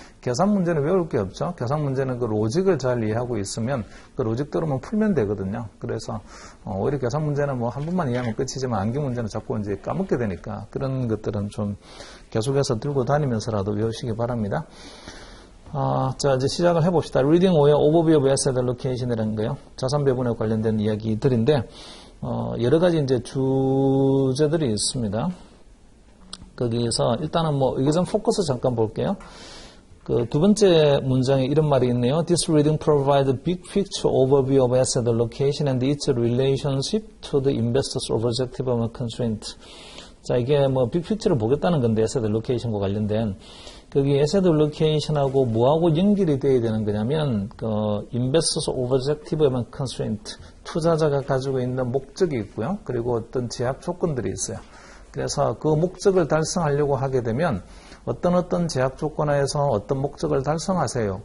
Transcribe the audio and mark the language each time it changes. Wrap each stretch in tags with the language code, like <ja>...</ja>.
<ko>계산 문제는 외울 게 없죠. 계산 문제는 그 로직을 잘 이해하고 있으면 그 로직대로만 풀면 되거든요. 그래서, 오히려 계산 문제는 한 번만 이해하면 끝이지만 암기 문제는 자꾸 이제 까먹게 되니까 그런 것들은 좀 계속해서 들고 다니면서라도 외우시기 바랍니다. 자, 이제 시작을 해봅시다. Reading 5의</ko> <en>Overview of Asset Allocation</en> <ko>이라는 거요. 자산 배분에 관련된 이야기들인데, 여러 가지 이제 주제들이 있습니다. 거기에서 일단은 여기 좀 포커스 잠깐 볼게요. 두 번째 문장에 이런 말이 있네요.</ko> <en>This reading provides a big picture overview of asset allocation and its relationship to the investor's objective and constraint.</en> <ko>자, 이게 빅픽처를 보겠다는 건데, 에셋 알로케이션과 관련된. 거기 에셋 알로케이션하고 뭐하고 연결이 돼야 되는 거냐면,</ko> <en>investors objective and constraint.</en> <ko>투자자가 가지고 있는 목적이 있고요. 그리고 어떤 제약 조건들이 있어요. 그래서 그 목적을 달성하려고 하게 되면, 어떤 제약 조건 하에서 어떤 목적을 달성하세요.</ko>